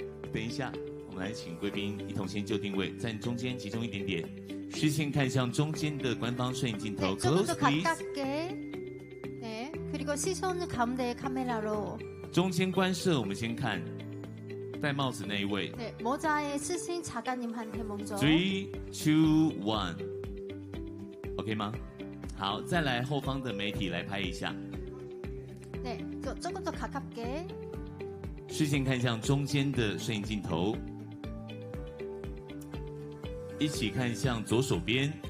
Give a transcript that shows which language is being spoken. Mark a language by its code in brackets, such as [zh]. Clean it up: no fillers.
[zh] 等一下，我们来请贵宾一同先就定位，站中间集中一点点，视线看向中间的官方摄影镜头。 [ko] 네, 조금 더 [en] Close, [ko] 가깝게. 네, 그리고 시선은 가운데 카메라로. [zh] 中间观摄，我们先看戴帽子那一位。 [ko] 네, 모자에 쓰신 작가님한테 먼저. [zh] 3, 2, 1 ，OK 吗？好，再来后方的媒体来拍一下。 [ko] 네, 조금 더 가깝게. [zh] 视线看向中间的摄影镜头，一起看向左手边。